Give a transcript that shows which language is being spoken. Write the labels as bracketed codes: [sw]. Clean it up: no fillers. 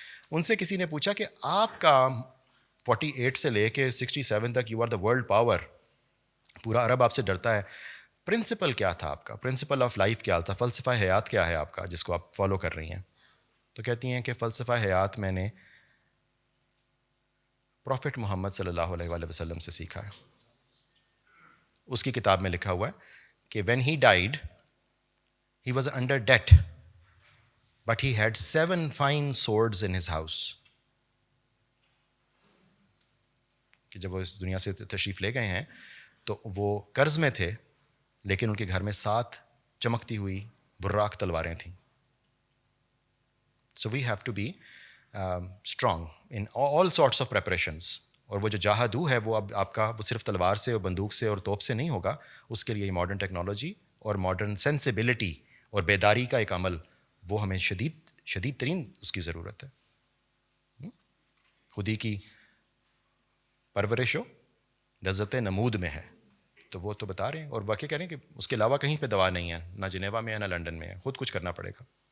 [ur] ان سے کسی نے پوچھا کہ آپ کا 48 سے لے کے 67 تک [en] you are the world power, [ur] پورا عرب آپ سے ڈرتا ہے، پرنسپل کیا تھا آپ کا، [en] principle of life [ur] کیا تھا، فلسفہ حیات کیا ہے آپ کا جس کو آپ فالو کر رہی ہیں؟ تو کہتی ہیں کہ فلسفہ حیات میں نے پروفٹ محمد صلی اللہ علیہ وآلہ وسلم سے سیکھا ہے. اس کی کتاب میں لکھا ہوا ہے کہ [en] when he died he was under debt but he had 7 fine swords in his house. [ur] کہ جب وہ اس دنیا سے تشریف لے گئے ہیں تو وہ قرض میں تھے، لیکن ان کے گھر میں 7 چمکتی ہوئی براق تلواریں تھیں. [en] So we have to be strong in all sorts of preparations. [ur] اور وہ جو جاہدو ہے وہ اب آپ کا وہ صرف تلوار سے اور بندوق سے اور توپ سے نہیں ہوگا، اس کے لیے ماڈرن ٹیکنالوجی اور ماڈرن سینسیبلٹی اور بیداری کا ایک عمل، وہ ہمیں شدید ترین اس کی ضرورت ہے. خودی کی پرورش ہو لذت نمود میں ہے، تو وہ تو بتا رہے ہیں، اور واقعی کہہ رہے ہیں کہ اس کے علاوہ کہیں پہ دوا نہیں ہے، نہ جنیوا میں ہے نہ لنڈن میں ہے، خود کچھ کرنا پڑے گا.